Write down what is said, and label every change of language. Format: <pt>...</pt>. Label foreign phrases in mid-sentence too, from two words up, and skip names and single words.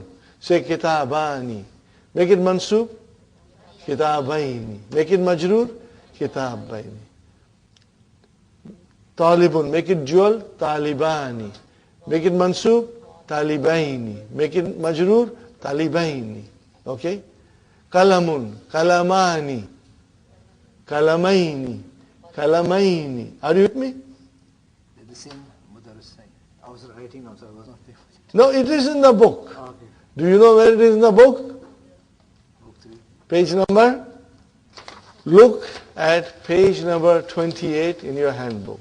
<en>Say kitabani. Make it mansub. Kitabaini. Make it majroor. Kitabaini. Talibun. Make it dual. Talibani. Make it mansub. Talibaini. Make it majroor. Talibaini. Okay? Kalamun.</en> <ar>قلمان قلمين. Kalamaini.</ar> <en>Are you with me? The same Mudarris sign. I was writing now, so I was not paying attention. No, it is in the book. Okay. Do you know where it is in the book? Book 3. Page number? Look at page number 28 in your handbook.</en>